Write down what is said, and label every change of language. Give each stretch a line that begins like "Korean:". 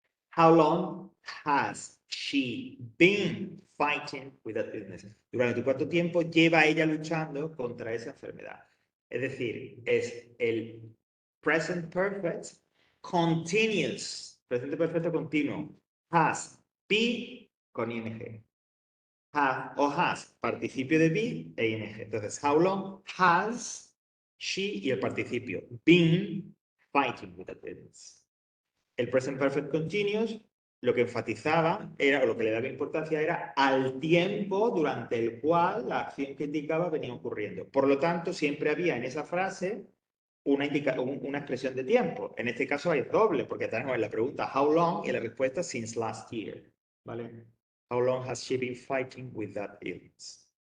English: How long has she been fighting with that illness?
Spanish: ¿Durante cuánto tiempo lleva ella luchando contra esa enfermedad? Es decir, es el present perfect continuous, presente perfecto continuo. Has, be con ing. Have o has, participio de be e ing.
English: Entonces, how long has she
Spanish: y el participio
English: been fighting with that illness?
Spanish: El present perfect continuous lo que enfatizaba era, o lo que le daba importancia era al tiempo durante el cual la acción que indicaba venía ocurriendo. Por lo tanto, siempre había en esa frase una expresión de tiempo. En este caso hay doble, porque tenemos en la pregunta
English: how long
Spanish: y la respuesta
English: since last year.
Spanish: ¿Vale?
English: How long has she been fighting with that illness?